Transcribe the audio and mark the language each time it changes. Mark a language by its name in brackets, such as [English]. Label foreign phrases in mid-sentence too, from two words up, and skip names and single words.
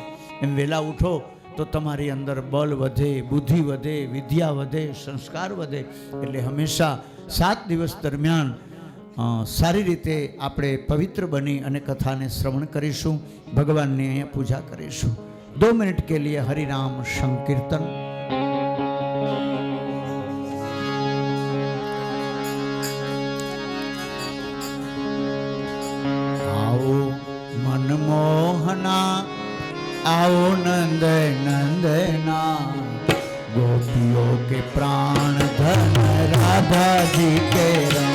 [Gujarati] એમ વહેલા ઉઠો તો તમારી અંદર બળ વધે, બુદ્ધિ વધે, વિદ્યા વધે, સંસ્કાર વધે. એટલે હંમેશા 7 દિવસ દરમિયાન સારી રીતે આપણે પવિત્ર બની અને કથાને શ્રવણ કરીશું, ભગવાનની અહીંયા પૂજા કરીશું. 2 મિનિટ [Hindi] के लिए [Gujarati] હરિનામ સંકીર્તન. [Hindi] आओ मनमोहना, आओ नंद नंदना, गोपियों के प्राण धन राधा जी के रंग.